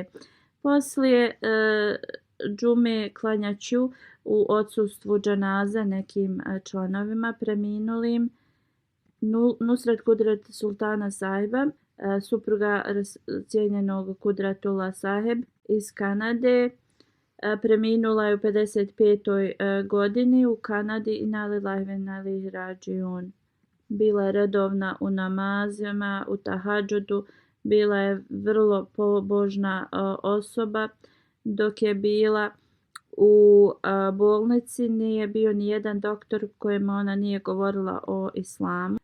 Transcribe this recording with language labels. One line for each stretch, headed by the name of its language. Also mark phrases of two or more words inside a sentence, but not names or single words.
Bosnian: Poslije džume klanjaću u odsustvu džanaze nekim članovima preminulim. Nusret Kudret Sultana Sahiba, supruga cijenjenog Kudratullah Saheb iz Kanade, preminula je u 55. godini u Kanadi i
Arabic: إنا لله وإنا إليه راجعون.
Bosnian: Bila je redovna u namazima, u tahadžudu, bila je vrlo pobožna osoba dok je bila U bolnici nije bio ni jedan doktor kojemu ona nije govorila o islamu.